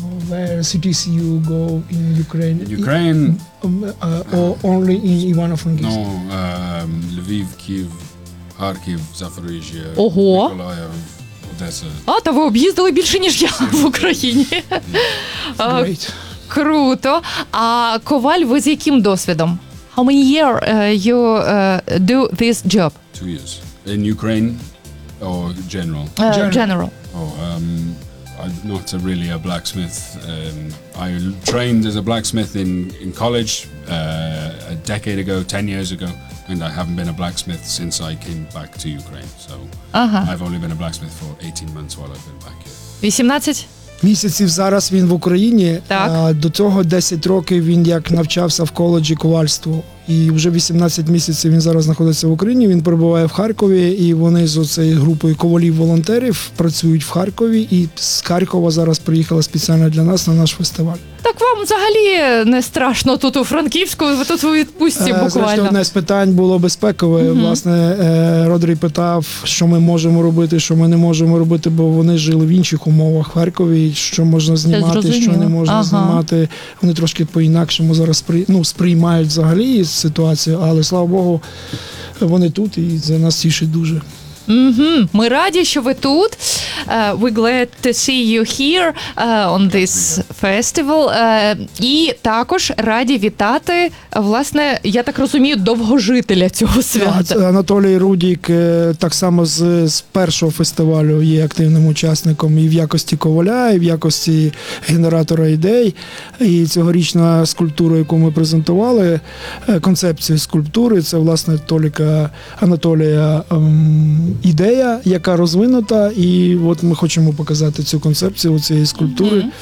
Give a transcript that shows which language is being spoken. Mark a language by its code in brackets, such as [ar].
[en] Where cities you go in Ukraine? Ukraine? Only in Ivano-Frankivsk? No, Львів, Київ, Харків, Запоріжжя, Миколаїв. [uk] А, та ви об'їздили більше, ніж я в Україні. [en] Great. [uk] Круто. А коваль, ви з яким досвідом? [en] How many year you do this job? 2 years. In Ukraine or general? General. Oh, I'm not really a blacksmith. I trained as a blacksmith in college a decade ago, 10 years ago. And I haven't been a blacksmith since I came back to Ukraine. So I've only been a blacksmith for 18 months while I've been back here. [uk] 18 місяців зараз він в Україні. Так. До цього 10 років він як навчався в коледжі ковальству. і вже 18 місяців він зараз знаходиться в Україні, він перебуває в Харкові, і вони з оцею групою ковалів-волонтерів працюють в Харкові, і з Харкова зараз приїхала спеціально для нас на наш фестиваль. Так вам взагалі не страшно тут у Франківську, ви тут у відпустці буквально? Зрештою, одне з питань було безпекове. Угу. Власне, Родрій питав, що ми можемо робити, що ми не можемо робити, бо вони жили в інших умовах в Харкові, що можна знімати, що не можна знімати. Вони трошки по-інакшому зараз сприймають взагалі ситуацію, але, слава Богу, вони тут і це нас тішить дуже. Mm-hmm. Ми раді, що ви тут. [en] We're glad to see you here on this festival. [uk] І також раді вітати, власне, я так розумію, довгожителя цього свята. Анатолій Рудік так само з першого фестивалю є активним учасником і в якості коваля, і в якості генератора ідей. І цьогорічна скульптура, яку ми презентували, концепція скульптури, це, власне, Толіка Анатолія ідея, яка розвинута, і от ми хочемо показати цю концепцію цієї скульптури.